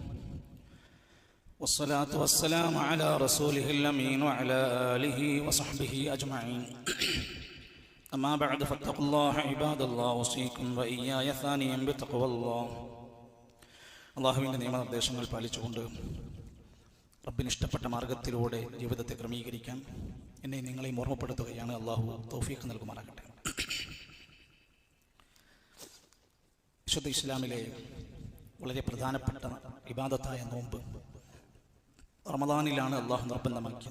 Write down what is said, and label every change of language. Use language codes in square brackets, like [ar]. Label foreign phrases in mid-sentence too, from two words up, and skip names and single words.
[ar] والصلاة والسلام على رسوله الأمين وعلى آله وصحبه أجمعين أما بعد فاتقوا الله عباد الله أوصيكم وإياي ثانيا بتقوى الله. [ml] അല്ലാഹുവിന്റെ നിയമനിർദ്ദേശങ്ങൾ പാലിച്ചുകൊണ്ട് റബ്ബിന് ഇഷ്ടപ്പെട്ട മാർഗത്തിലൂടെ ജീവിതത്തെ ക്രമീകരിക്കാൻ എന്നെ നിങ്ങളെയും ഓർമ്മപ്പെടുത്തുകയാണ്. അല്ലാഹു തൗഫീഖ് നൽകുമാറാകട്ടെ. വിശുദ്ധ ഇസ്ലാമിലെ വളരെ പ്രധാനപ്പെട്ട ഇബാദത്തായ നോമ്പ് റമദാനിലാണ് അല്ലാഹു നിർബന്ധമാക്കിയത്.